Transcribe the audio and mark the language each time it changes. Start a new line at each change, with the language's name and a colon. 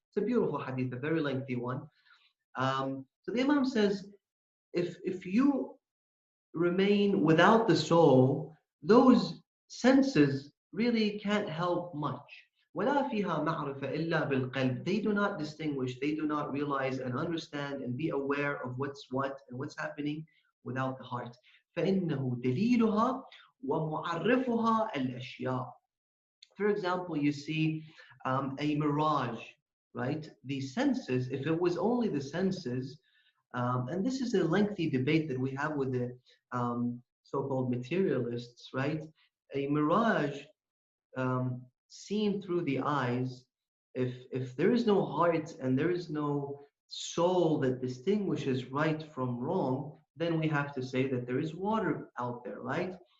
English: It's a beautiful hadith, a very lengthy one. So the Imam says, if you remain without the soul, those senses really can't help much.
Arabic: ولا فيها معرفة إلا بالقلب.
English: They do not distinguish, they do not realize and understand and be aware of what's what and what's happening without the heart.
Arabic: فإنه دليلها ومعرفها الأشياء.
English: For example, you see a mirage, right? The senses, if it was only the senses, and this is a lengthy debate that we have with the so-called materialists, right? A mirage seen through the eyes, if there is no heart and there is no soul that distinguishes right from wrong, then we have to say that there is water out there, right?